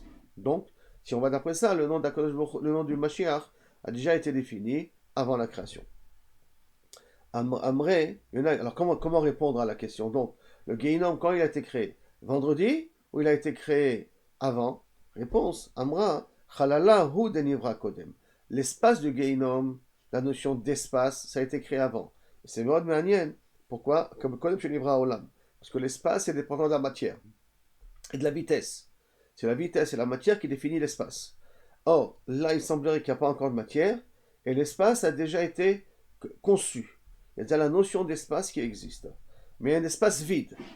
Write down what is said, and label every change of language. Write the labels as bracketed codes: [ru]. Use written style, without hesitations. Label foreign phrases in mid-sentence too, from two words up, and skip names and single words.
[fr] Donc, si on va d'après ça, le nom le nom du Mashiach a déjà été défini avant la création. Amré, alors comment répondre à la question? Donc, le Gehinom, quand il a été créé? Vendredi ou il a été créé avant? Réponse, [he] אמרה, חללא הוא דנברא קודם. [fr] L'espace du Gehinom, la notion d'espace, ça a été créé avant. [he] C'est מאוד מעניין. [fr] Pourquoi? [he] Comme קודם שנברא עולם. [fr] Parce que l'espace est dépendant de la matière et de la vitesse. C'est la vitesse et la matière qui définit l'espace. Or, là, il semblerait qu'il n'y a pas encore de matière, et l'espace a déjà été conçu. Il y a déjà la notion d'espace qui existe. Mais il y a un espace vide.